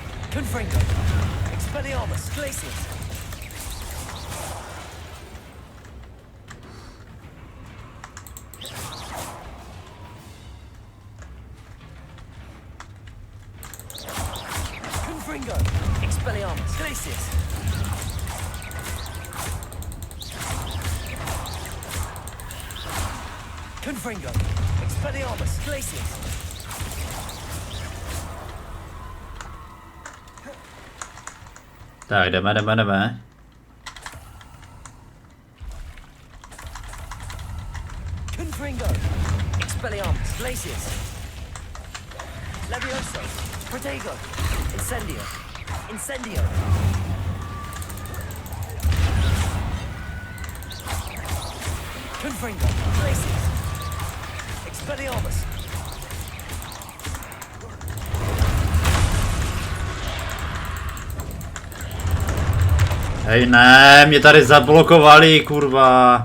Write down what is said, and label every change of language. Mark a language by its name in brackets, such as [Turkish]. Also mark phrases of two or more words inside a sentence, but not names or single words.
[Czech] Confringo. Expelliarmus. Glacius. Confringo. Expelliarmus. Glacius. Confringo. Expelliarmus. Glacius. Tak, jdeme. Confringo. Expelliarmus. Glacius. Levioso. Protego. Incendio. Incendio. Confringo. Glacius. Expelliarmus. Hej, ne, mě tady zablokovali, kurva.